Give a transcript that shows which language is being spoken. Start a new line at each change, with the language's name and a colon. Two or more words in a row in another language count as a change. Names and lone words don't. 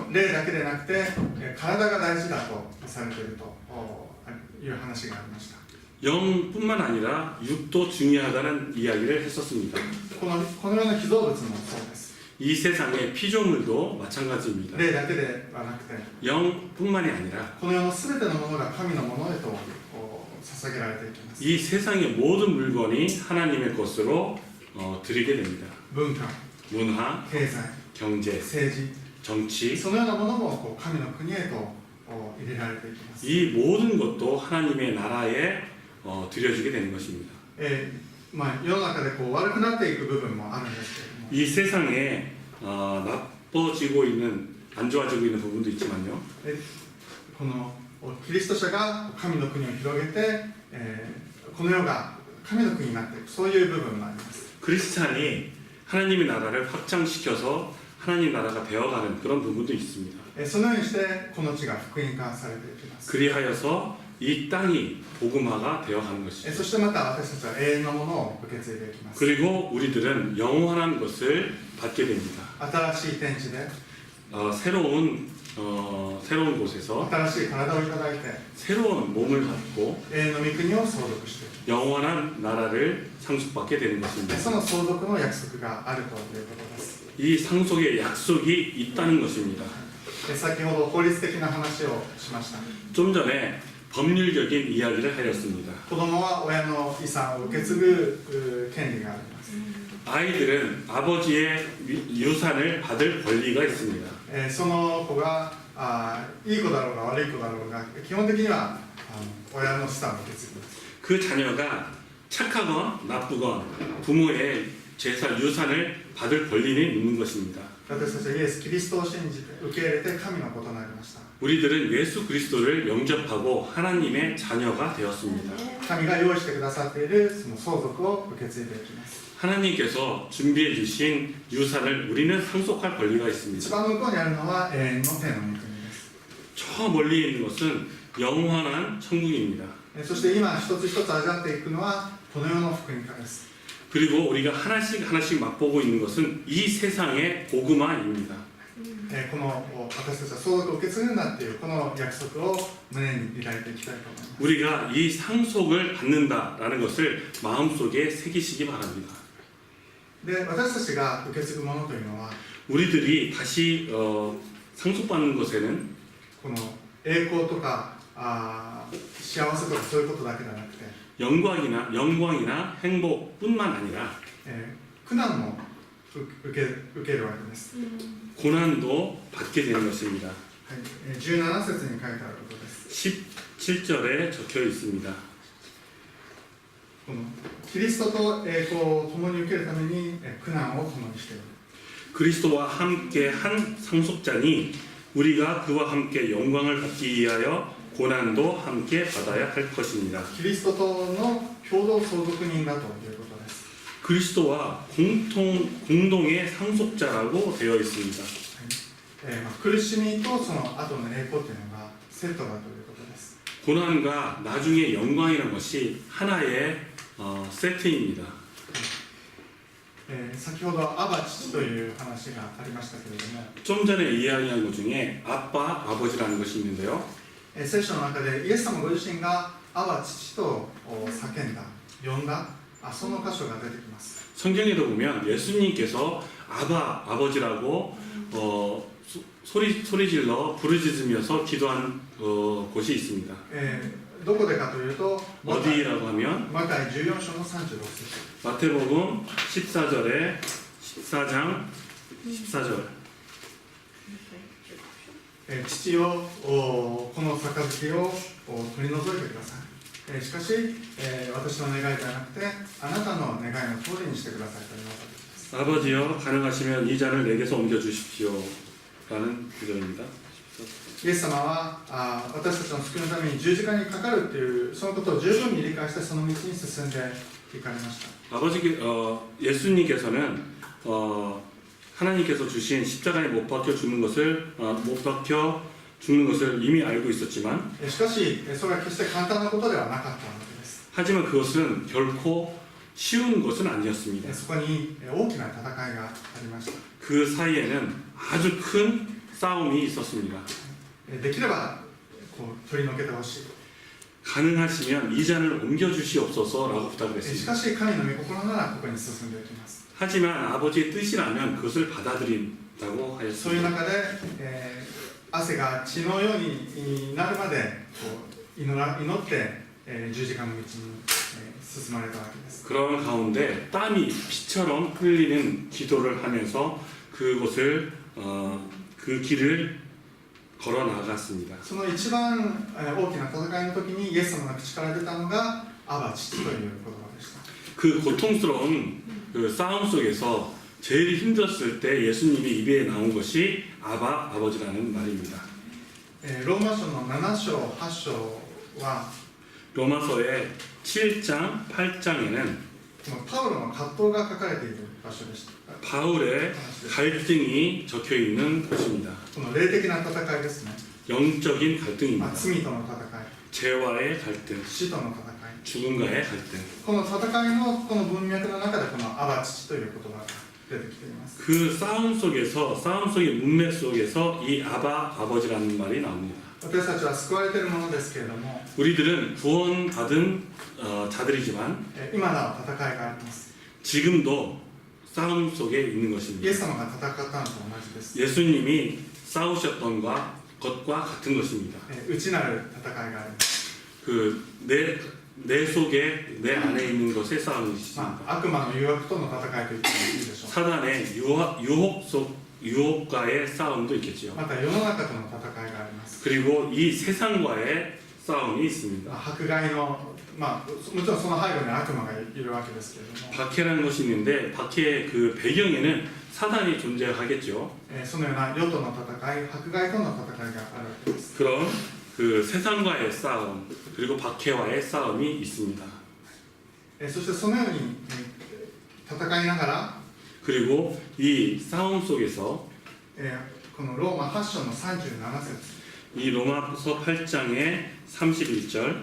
Japanese: 霊だけでなくて体が大事だとされているという話がありました。
Korean: 영뿐만 아니라 육도 중요하다는 이야기를 했었습니다.
Japanese: このような被造物もそうです。
Korean: 이 세상의 피조물도 마찬가지입니다.
Japanese: 霊だけではなくて
Korean: 영뿐만이 아니라
Japanese: この世の全てのものが神のものへと捧げられていきます。
Korean: 이 세상의 모든 물건이 하나님의 것으로 드리게 됩니다.
Japanese: 文化、
Korean: 문화,
Japanese: 経済、
Korean: 경제,
Japanese: 政治、
Korean: 정치
Japanese: そのようなものも神の国へと入れられていきます。
Korean: 이 모든 것도 하나님의 나라에 드려지게 되는 것입니다.
Japanese: 世の中で悪くなっていく部分もあるんですけれども、
Korean: 이 세상에 나빠지고 있는 안 좋아지고 있는 부분도 있지만요.
Japanese: このキリスト者が神の国を広げて、この世が神の国になっていく、そういう部分もあります。
Korean: 크리스찬이 하나님의 나라를 확장시켜서 하나님 나라가 되어가는 그런 부분도 있습니다.
Japanese: そのようにしてこの地が福音化されていきます。
Korean: 그리하여서 이 땅이 복음화가 되어가는
Japanese: そ
Korean: 것이죠.
Japanese: してまた私たちは永遠のものを受け継いでいきます。
Korean: 그리고 우리들은 영원한 것을 받게 됩니다.
Japanese: 新しい天地で
Korean: 새로운 곳에서
Japanese: 新しい体をいただいて
Korean: 새로운 몸을 갖고
Japanese: 永遠の御国を相続していく。
Korean: 영원한 나라를 상속받게 되는 것입니다.
Japanese: その相続の約束があるということです。
Korean: 이 상속의 약속이 있다는 것입니다.
Japanese: 先ほど法律的な話をしました。
Korean: 좀 전에 법률적인 이야기를 하였습니다.
Japanese: 子供は親の遺産を受け継ぐ権利があります。
Korean: 아이들은 아버지의 유산을 받을 권리가 있습니다.
Japanese: その子がいい子だろうが悪い子だろうが基本的には親の資産を受け継ぎます。
Korean: 그 자녀가 착하건 나쁘건 부모의 재산, 유산을 받을 권리는 있는 것입니다.
Japanese: 私たちはイエス・キリストを信じて受け入れて神の子となりました。
Korean: 우리들은 예수 그리스도를 영접하고 하나님의 자녀가 되었습니다.
Japanese: 神が用意してくださっているその相続を受け継いでいきます。
Korean: 하나님께서 준비해 주신 유산을 우리는 상속할 권리가
Japanese: 一
Korean: 있습니다.
Japanese: 番向こうにあるのは永遠の天の御国です。
Korean: 저 멀리 있는 것은 영원한 천국입니다.
Japanese: そして今一つ一つ味わっていくのはこの世の福音化です。
Korean: 그리고 우리가 하나씩 맛보고 있는 것은 이 세상의 복음화입니다.
Japanese: この私たちは相続を受け継ぐんだっていうこの約束を胸に抱いていきたいと思います。
Korean: 우리가 이 상속을 받는다라는 것을 마음속에 새기시기 바랍니다.
Japanese: で私たちが受け継ぐものというのは
Korean: 우리들이 다시 상속받는 것에는
Japanese: この栄光とか幸せとかそういうことだけじゃなくて、
Korean: 영광이나 행복뿐만 아니라
Japanese: 苦難も受けるわけです。
Korean: 고난도 받게 되는 것입니다.
Japanese: はい、17節に書いてあることです。
Korean: 17절에 적혀 있습니다.
Japanese: このキリストと栄光を共に受けるために苦難を共にしている。
Korean: 그리스도와 함께 한 상속자니 우리가 그와 함께 영광을 받기 위하여 고난도 함께 받아야 할 것입니다.
Japanese: キリストとの共同相続人だということです。
Korean: 그리스도와 공동의 상속자라고 되어 있습니다.
Japanese: 苦しみとその後の栄光というのがセットだということです。
Korean: 고난과 나중에 영광이라는 것이 하나의 세트입니다.
Japanese: 先ほどアバ父という話がありましたけれども、
Korean: 좀 전에 이야기한 것 중에 아빠, 아버지라는 것이 있는데요.
Japanese: 聖書の中でイエス様ご自身がアバ父と叫んだ、呼んだその箇所が出てきます。
Korean: 성경에도 보면 예수님께서 아바, 아버지라고 소리질러 부르짖으면서 기도한 곳이 있습니다.
Japanese: どこでかというと
Korean: 어디라고 하면
Japanese: マタイ14章の36節
Korean: 마태복음 14장 14절
Japanese: 父よこの杯を取り除いてください。しかし私の願いではなくてあなたの願いの通りにしてくださいと言われたです。
Korean: 아버지여 가능하시면 이 잔을 내게서 옮겨 주십시오 라는 구절입니다.
Japanese: イエス様は私たちの救いのために十字架にかかるというそのことを十分に理解してその道に進んでいかれました。
Korean: 예수님께서는 하나님께서 주신 십자가에 못 박혀 죽는 것을 이미 알고 있었지만
Japanese: しかしそれは決して簡単なことではなかったわけです。
Korean: 하지만 그것은 결코 쉬운 것은 아니었습니다.
Japanese: そこに大きな戦いがありました。
Korean: 그 사이에는 아주 큰 싸움이 있었습니다.
Japanese: できれば取り除けてほしい。
Korean: 가능하시면 이 잔을 옮겨 주시옵소서라고 부탁을
Japanese: し
Korean: 했습니다.
Japanese: かし神の御心ならここに進んでいきます。
Korean: 하지만 아버지의 뜻이라면 그것을 받아들인다고
Japanese: そういう
Korean: 하였습니다.
Japanese: 中で、汗が血のようになるまで祈って、十字架の道に、進まれたわけです。
Korean: 그런 가운데 땀이 피처럼 흘리는 기도를 하면서 그곳을 그 길을 걸어 나갔습니다.
Japanese: その一番大きな戦いの時にイエス様の口から出たのがアバ父という言葉でした。
Korean: 그 고통스러운 그 싸움 속에서 제일 힘들었을 때 예수님이 입에 나온 것이 아바, 아버지라는 말입니다.
Japanese: ローマ書の7章8章は
Korean: 로마서의 7장, 8장에는
Japanese: このパウロの葛藤が書かれている場所でした。
Korean: 바울의 갈등이 적혀 있는 것입니다.
Japanese: この霊的な戦いですね。
Korean: 영적인 갈등입니다.
Japanese: 罪との戦い、
Korean: 죄와의 갈등,
Japanese: 死との戦い。
Korean: 죽음과의 갈등.
Japanese: この戦いのこの文脈の中でこのアバ父という言葉が出てきています。
Korean: 그 싸움 속의 문맥 속에서 이 아바, 아버지라는 말이 나옵니다.
Japanese: 私たちは救われているものですけれども、
Korean: 우리들은 구원받은 자들이지만
Japanese: 今なお戦いがあります。
Korean: 지금도 싸움 속에 있는
Japanese: イエ
Korean: 것입니다.
Japanese: ス様が戦ったのと同じです。
Korean: 예수님이 싸우셨던 것과 같은 것입니다.
Japanese: 内なる戦いがあります。
Korean: 내 속에 내 안에 있는 것의 싸움이 있습니다.
Japanese: 悪魔の誘惑との戦いと言ってもいいでしょう。
Korean: 사단의 유혹과의 싸움도 있겠지요.
Japanese: また世の中との戦いがあります。
Korean: 그리고 이 세상과의 싸움이 있습니다.
Japanese: 迫害の、もちろんその背後に悪魔がいるわけですけれども、
Korean: 박해라는 것이 있는데 박해의 그 배경에는 사단이 존재하겠죠.
Japanese: そのような世との戦い、迫害との戦いがあるわけです。
Korean: 그런 그 세상과의 싸움 그리고 박해와의 싸움이 있습니다.
Japanese: そしてそのように戦いながら、
Korean: 그리고 이 싸움 속에서
Japanese: このローマ8章の37節、
Korean: 이 로마서 8장의 31절